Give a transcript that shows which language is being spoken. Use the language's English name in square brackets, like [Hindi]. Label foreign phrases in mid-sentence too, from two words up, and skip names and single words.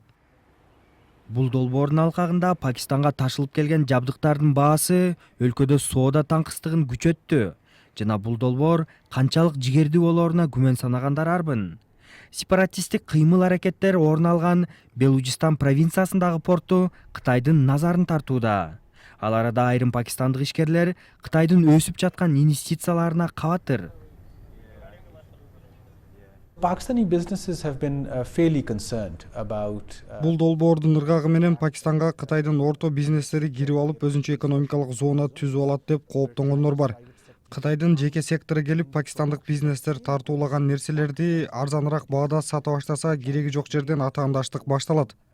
[Kyrgyz] Бул долбоордун алкагында Пакистанга ташылып келген жабдыктардын баасы өлкөдө соода таңкыстыгын күчөттү жана бул долбоор канчалык жигердүү болооруна күмөн санагандар арбын. Сепаратисттик кыймыл-аракеттер орун алган Белужистан провинциясындагы порту Кытайдын назарын тартууда. Ал арада айрым пакистандык ишкерлер Кытайдын өсүп жаткан инвестицияларына кабатыр. [English] Pakistani businesses have been fairly concerned about [Kyrgyz] Бул долбоордун ыргагы менен Пакистанга Кытайдын орто бизнестери кирип алып өзүнчө экономикалык зона түзүп алат деп кооптонгондор бар. Кытайдын жеке сектору келип пакистандык бизнестер тартуулаган нерселерди арзаныраак баада сата баштаса, кереги жок жерден атаандаштык башталат.